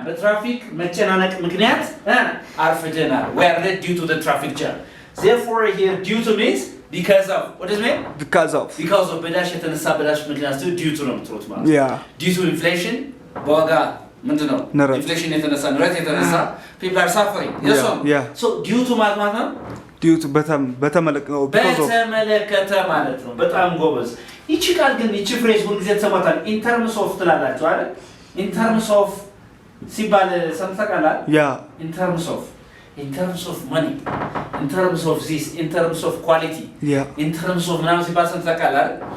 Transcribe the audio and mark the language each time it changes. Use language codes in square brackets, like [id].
[am] በትራፊክ መጨናነቅ ምክንያት አርፍደናል. [en] We are late due to the traffic jam. Therefore here due to means because of. What does it mean? because of [am] Because of በዳሽ የተነሳ በዳሽ ምክንያት due to ነው የምትሉት ማለት ነው። [en] yeah Due to inflation [am] በዋጋ ምንድን ነው? ንረት። ኢንፍሌሽን የተነሳ ንረት የተነሳ [en] people are suffering. Yes or no? Yeah. So due to [am] ማለት ነው [en] due to [am] በተመለከተ ነው [en] because of [am] በተመለከተ ማለት ነው። በጣም ጎበዝ። ይቺ ቃል ግን ይቺ ፍሬዝ ሁልጊዜ ተሰማታል። in terms of ትላላችሁ አይደል? in terms of ሲባል ሰምተቃላል? [en] yeah in terms of money, in terms of this, in terms of quality, yeah [am] in terms of ምናምን ሲባል ሰምተቃላል?